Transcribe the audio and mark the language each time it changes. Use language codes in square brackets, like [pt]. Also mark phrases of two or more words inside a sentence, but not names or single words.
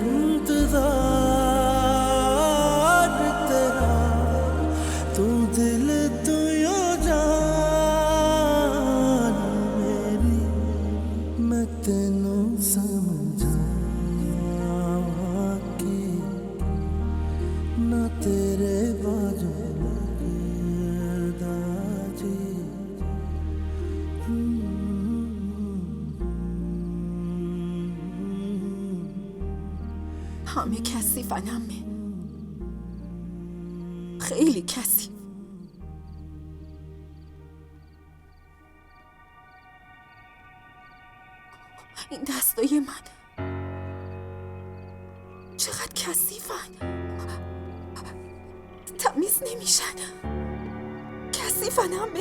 [pa] ਇੰਤਜ਼ਾਰ ਤੇਰਾ ਤੂੰ ਦਿਲ ਤੂੰ ਯੋ ਜਾਨ ਮੇਰੀ ਮੈਂ ਤੈਨੂੰ ਸਮਝਾਵਾਂ ਕਿ ਨਾ ਤੇਰੇ ਬਾਜੂ ਲਗਦਾ ਜੀ [fa] همه کثیفن همه خیلی کثیف. این دستای من چقدر کثیفن، تمیز نمیشن، کثیفن همه.